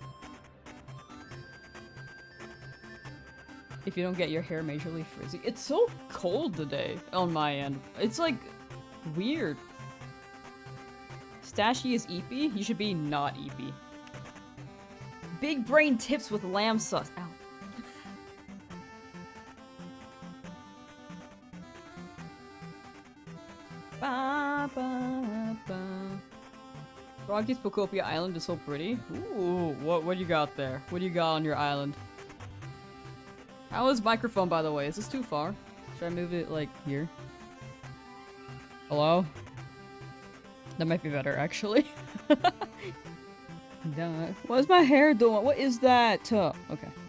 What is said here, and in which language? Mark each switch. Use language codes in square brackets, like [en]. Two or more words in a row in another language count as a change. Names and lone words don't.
[en] If you don't get your hair majorly frizzy. It's so cold today on my end. It's like weird. Stashy is Eevee? You should be not Eevee. Big brain tips with Lamsauce. Ow. Ba, ba, ba. Froggy's Pocopia Island is so pretty. Ooh, what do you got there? What do you got on your island? How is microphone, by the way? Is this too far? Should I move it, like, here? Hello? That might be better, actually. What is my hair doing? What is that? Okay.